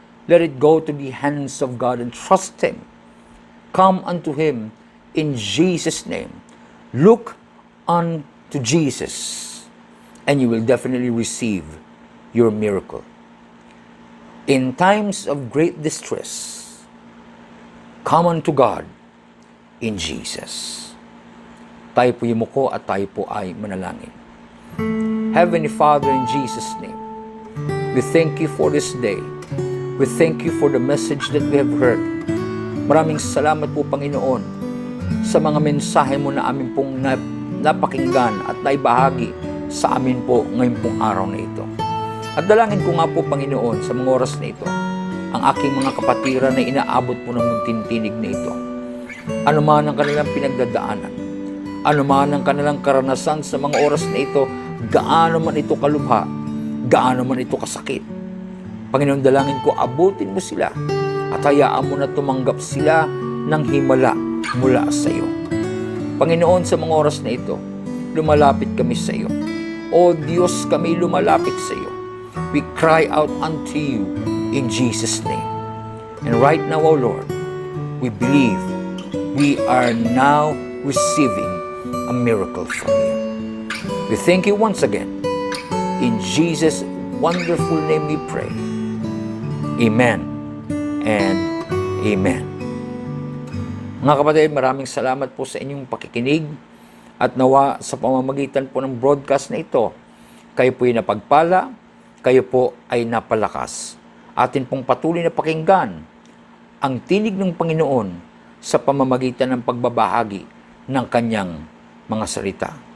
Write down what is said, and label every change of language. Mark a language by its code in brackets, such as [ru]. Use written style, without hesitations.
[en] Let it go to the hands of God and trust Him. Come unto Him in Jesus' name. Look unto Jesus, and you will definitely receive your miracle. In times of great distress, come unto God in Jesus. [tl] Tayo po yumuko at tayo po ay manalangin. [en] Heavenly Father, in Jesus' name, we thank you for this day. We thank you for the message that we have heard. [tl] Maraming salamat po, Panginoon, sa mga mensahe mo na amin pong napakinggan at naibahagi sa amin po ngayon pong araw na ito. At dalangin ko nga po, Panginoon, sa mga oras na ito, ang aking mga kapatiran na inaabot po ng muntintinig na ito. Ano man ang kanilang pinagdadaanan, ano man ang kanilang karanasan sa mga oras na ito, gaano man ito kalubha, gaano man ito kasakit. Panginoon, dalangin ko, abutin mo sila at hayaan mo na tumanggap sila ng himala mula sa iyo. Panginoon, sa mga oras na ito, lumalapit kami sa iyo. O Diyos, kami lumalapit sa iyo. [en] We cry out unto you in Jesus' name. And right now, O Lord, we believe we are now receiving a miracle from you. We thank you once again. In Jesus' wonderful name we pray. Amen and amen. [tl] Mga kapatid, maraming salamat po sa inyong pakikinig at nawa sa pamamagitan po ng broadcast na ito, kayo po ay napagpala, kayo po ay napalakas. Atin pong patuloy na pakinggan ang tinig ng Panginoon sa pamamagitan ng pagbabahagi ng kanyang mga salita.